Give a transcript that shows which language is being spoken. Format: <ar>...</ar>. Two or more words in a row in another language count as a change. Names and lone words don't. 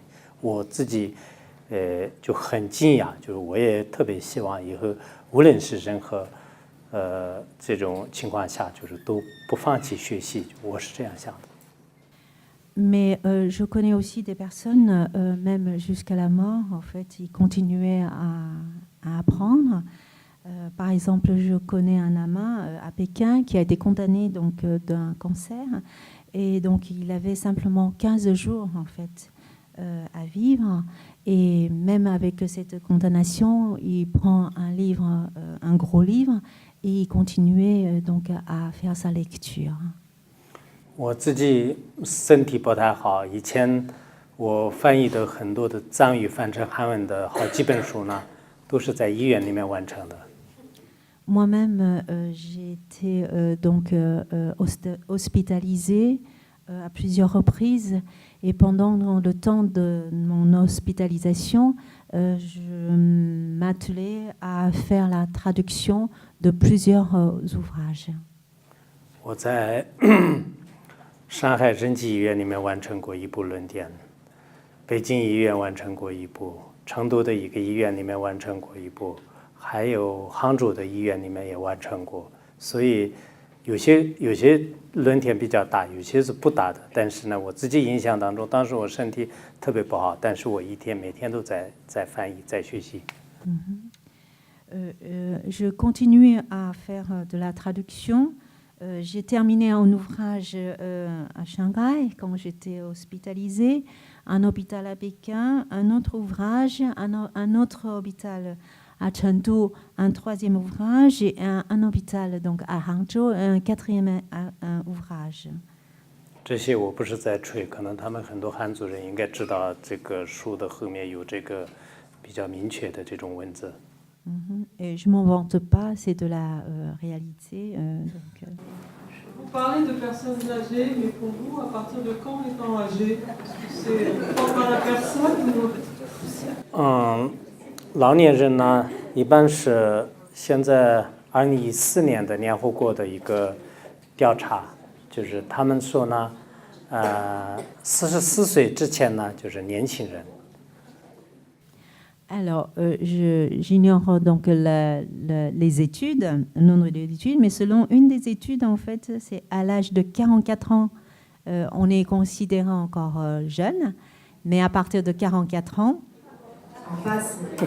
<zh>我自己就很惊讶，就是我也特别希望以后无论是任何这种情况下，就是都不放弃学习，我是这样想的。</zh> <fr>Mais je connais aussi des personnes, même jusqu'à la mort, en fait, ils continuaient à apprendre. Par exemple, je connais un lama à Pékin qui a été condamné donc d'un cancer, et donc il avait simplement 15 jours en fait à vivre. Et même avec cette condamnation, il prend un livre, un gros livre, et il continuait donc à faire sa lecture.</fr> <zh>我自己身体不太好，以前我翻译的很多的藏语翻成韩文的好几本书呢，都是在医院里面完成的。</zh> <fr>Moi-même, j'ai été donc hospitalisée à plusieurs reprises, et pendant le temps de mon hospitalisation, je m'attelais à faire la traduction de plusieurs ouvrages.</fr> <zh>我在上海仁济医院里面完成过一部论点，北京医院完成过一部，成都的一个医院里面完成过一部，还有杭州的医院里面也完成过。所以有些论点比较大，有些是不大的。但是呢，我自己印象当中，当时我身体特别不好，但是我每天都在翻译，在学习。</zh> <fr>Je continue à faire de la traduction. J'ai terminé un ouvrage à Shanghai quand j'étais hospitalisée, un hôpital à Pékin, un autre ouvrage, un autre hôpital à Chengdu, un troisième ouvrage, et un hôpital donc à Hangzhou, un quatrième ouvrage.</fr> <zh>这些我不是在吹，可能他们很多汉族人应该知道这个书的后面有这个比较明确的这种文字。</zh> <fr>Et je m'en vante pas, c'est de la réalité. Vous parlez de personnes âgées, mais pour vous, à partir de quand étant âgé? C'est propre à la personne ou...</fr> <zh>老年人呢，一般是现在2014年的联合国的一个调查，就是他们说呢，44岁之前呢就是年轻人。</zh> <fr>Alors, j'ignore donc les études, le nombre d'études, mais selon une des études, en fait, c'est à l'âge de 44 ans, on est considéré encore jeune, mais à partir de 44 ans, on passe.</fr>